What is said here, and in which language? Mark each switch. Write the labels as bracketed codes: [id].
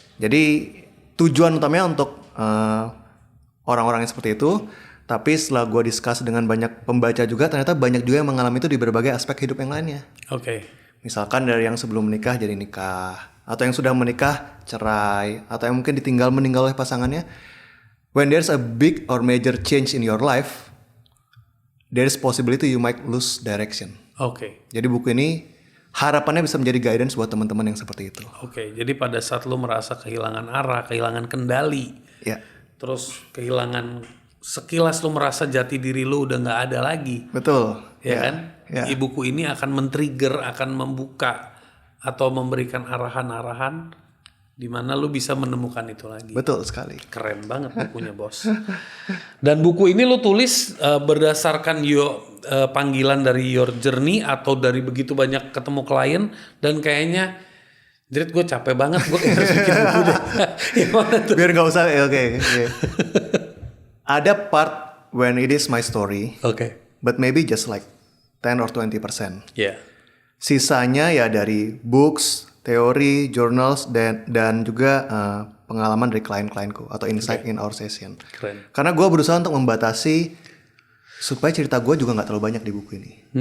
[id] Jadi tujuan utamanya untuk orang-orang yang seperti itu. Tapi setelah gue discuss dengan banyak pembaca juga, ternyata banyak juga yang mengalami itu di berbagai aspek hidup yang lainnya. Oke. Misalkan dari yang sebelum menikah jadi nikah, atau yang sudah menikah cerai, atau yang mungkin ditinggal meninggal oleh pasangannya. [en] When there's a big or major change in your life, there's possibility you might lose direction. [id] Oke. Jadi buku ini harapannya bisa menjadi guidance buat teman-teman yang seperti itu. Oke, jadi pada saat lu merasa kehilangan arah, kehilangan kendali, Ya, terus kehilangan sekilas lu merasa jati diri lu udah nggak ada lagi, betul. ya kan? Ya. Buku ini akan men-trigger, akan membuka atau memberikan arahan-arahan di mana lu bisa menemukan itu lagi. Betul sekali. Keren banget bukunya, Bos. Dan buku ini lu tulis berdasarkan panggilan dari your journey atau dari begitu banyak ketemu klien, dan kayaknya Drit, gue capek banget, gue kayak harus bikin buku deh. Gimana tuh? Biar nggak usah, oke. [en] Ada part when it is my story, [id] Oke. [en] but maybe just like 10 or 20%. [id] Ya. Sisanya ya dari books, teori, journals, dan juga pengalaman dari klien-klienku atau insight in our session. Keren. Karena gue berusaha untuk membatasi supaya cerita gue juga nggak terlalu banyak di buku ini.